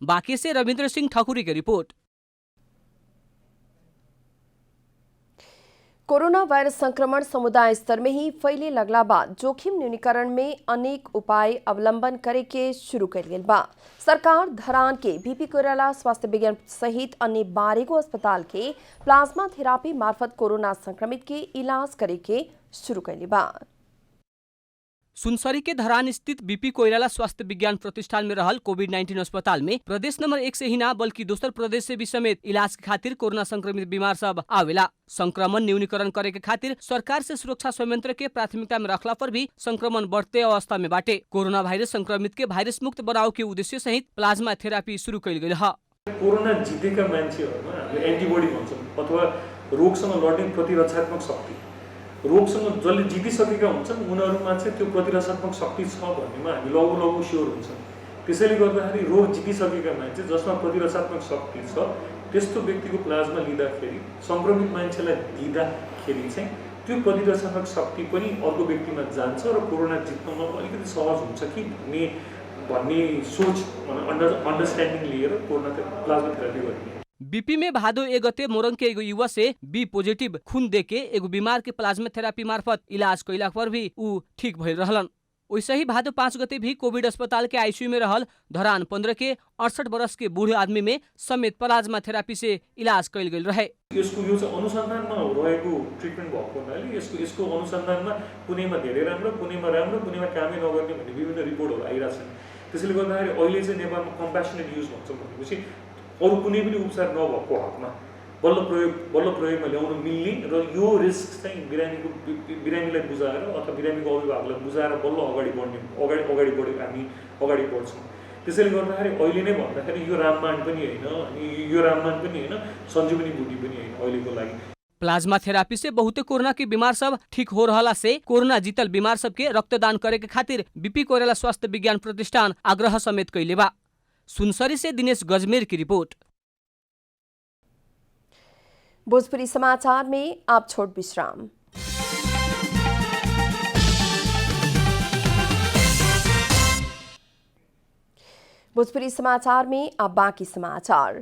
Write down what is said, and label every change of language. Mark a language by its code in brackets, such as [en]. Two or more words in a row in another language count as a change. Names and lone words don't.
[bho] बाँके से रविंद्र सिंह ठाकुरी के रिपोर्ट। कोरोना वायरस संक्रमण समुदाय स्तर में ही फैले लगला बाद जोखिम न्यूनीकरण में अनेक उपाय अवलंबन करे के शुरू कर गेल बा। सरकार धरान के बीपी कोइराला स्वास्थ्य विज्ञान सहित अन्य 12 गो अस्पताल के प्लाज्मा थेरापी मार्फत कोरोना संक्रमित के इलाज करे के शुरू कैले बा। सुनसरी के धरान स्थित बीपी कोइराला स्वास्थ्य विज्ञान प्रतिष्ठान में रहल कोविड-19 अस्पताल में प्रदेश नंबर 1 से ही ना बल्कि दोसर प्रदेश से भी समेत इलाज के खातिर कोरोना संक्रमित बीमार सब आवेला। संक्रमण न्यूनीकरण करे के खातिर सरकार से सुरक्षा संयंत्र के प्राथमिकता में रखला पर भी संक्रमण बढ़ते अवस्था में बाटे। कोरोना वायरस संक्रमित के वायरस मुक्त बनाव के उद्देश्य सहित प्लाज्मा थेरापी शुरू कइल गइल ह। [ne] कोरोना जितेका मान्छेहरुमा हामीले एन्टिबडी भन्छौं अथवा रोगसँग लड्ने प्रतिरक्षात्मक शक्ति, रोगसँग जसले जितिसकेका हुन्छन् उनीहरुमा चाहिँ त्यो प्रतिरक्षात्मक शक्ति छ भन्नेमा हामी लघु स्योर हुन्छौं। त्यसैले गर्दाखेरि रोग जितिसकेका मान्छे जसमा प्रतिरक्षात्मक शक्ति छ त्यस्तो व्यक्तिको प्लाज्मा लिँदाखेरि संक्रमित मान्छेलाई दिँदाखेरि चाहिँ त्यो प्रतिरक्षात्मक शक्ति पनि अर्को व्यक्तिमा जान्छ र कोरोना जित्नमा अलिकति सहज हुन्छ कि भन्ने सोच अन्डरस्ट्यान्डिङ लिएर कोरोना प्लाज्मा थेरापी गरिन्छ। [bho] बीपी में भादो 1 गते मोरङ के एगो युवा से बी पॉजिटिव खून दे के एगो बीमार के प्लाज्मा थेरापी मार्फत इलाज कइला पर भी ऊ ठीक भइल रहलन। वैसे ही भादो 5 गते भी कोविड अस्पताल के आईसीयू में रहल धरान 15 के 68 वर्ष के बूढ़े आदमी में समेत प्लाज्मा थेरापी से इलाज कइल गइल रहे। [ne] यसको यो चाहिँ अनुसन्धानमा रहेको ट्रिटमेन्ट भएको हुनाले यसको अनुसन्धानमा कुनैमा धेरै राम्रो, कुनैमा कामै नगर्ने भन्ने विभिन्न रिपोर्टहरू आइराछन्। त्यसैले गर्दाखेरि अहिले चाहिँ नेपालमा [en] compassionate use [ne] भन्छौं भनेपछि अरु कुनै पनि उपचार नभएको हकमा बल्ल प्रयोगमा ल्याउन मिल्ने र यो रिस्क चाहिँ बिरामीलाई बुझाएर अथवा बिरामीको अभिभावकलाई बुझाएर बल्ल अगाडि बढ्छौं। त्यसैले गर्दाखेरि अहिले नै भन्दाखेरि यो रामबाण पनि हैन अनि यो रामबाण पनि हैन, सञ्जीवनी बूटी पनि हैन अहिलेको लागि। [bho] प्लाज्मा थेरापी से बहुते कोरोना के बीमार सब ठीक हो रहला से कोरोना जीतल बीमार सब के रक्तदान करे के खातिर बीपी कोइराला स्वास्थ्य विज्ञान प्रतिष्ठान आग्रह समेत कइले बा। सुनसरी से दिनेश गजमेर की रिपोर्ट। भोजपुरी समाचार में आप छोट विश्राम। भोजपुरी समाचार में अब बाकी समाचार।